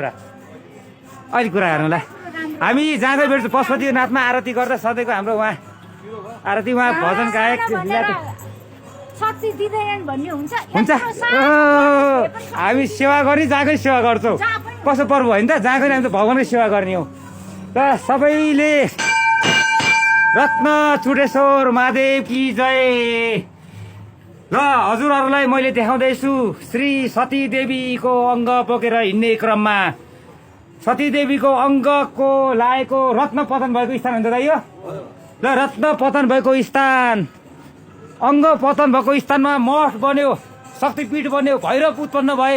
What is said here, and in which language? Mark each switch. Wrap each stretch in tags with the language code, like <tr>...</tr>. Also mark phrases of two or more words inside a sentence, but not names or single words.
<ne>अहिले कुरा हेर्नुलाई हामी जाँदै भेट्छौँ पशुपतिनाथमा आरती गर्दा सधैँको हाम्रो उहाँ आरती उहाँ भजन गायक हुन्छ। हामी सेवा गर्ने जहाँकै सेवा गर्छौँ, कसो पर्व होइन त, जहाँ गएर हामी त भगवान्कै सेवा गर्ने हो। र सबैले रत्न चुडेश्वर महादेव</ne> <hi>की जय।</hi> <ne>ल हजुरहरूलाई मैले देखाउँदैछु श्री सती देवीको अङ्ग बोकेर हिँड्ने क्रममा सतीदेवीको अङ्गको लागेको रत्न पतन भएको स्थान हुन्छ दाइ यो। ल रत्न पतन भएको स्थान, अङ्ग पतन भएको स्थानमा मठ बन्यो, शक्तिपीठ बन्यो, भैरव उत्पन्न भए।</ne>